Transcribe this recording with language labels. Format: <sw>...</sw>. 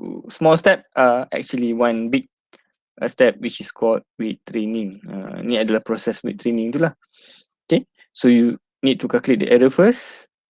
<en>small step are actually one big step which is called weight training.</en> <ms>Ni adalah proses weight training tu lah.</ms> <en>Okay, so you need to calculate the error first.</en>